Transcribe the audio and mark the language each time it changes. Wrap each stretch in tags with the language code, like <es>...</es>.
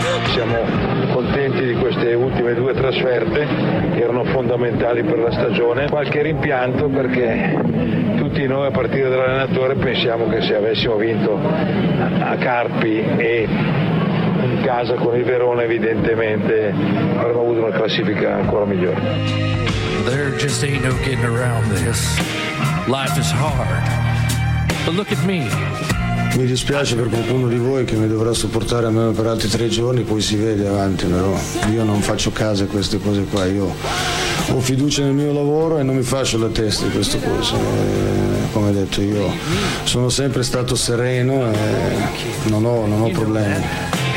<it>siamo contenti di queste ultime due trasferte che erano fondamentali per la stagione. Qualche rimpianto, perché tutti noi a partire dall'allenatore pensiamo che se avessimo vinto a Carpi e in casa con il Verona, evidentemente avremmo avuto una classifica ancora migliore.</it> <en>There just ain't no getting around this. Life is hard. But look at me.</en> <it>Mi dispiace per qualcuno di voi che mi dovrà supportare almeno per altri 3 giorni, poi si vede avanti, però io non faccio caso a queste cose qua. Io ho fiducia nel mio lavoro e non mi faccio la testa di queste cose. Come detto, io sono sempre stato sereno e non ho problemi.</it>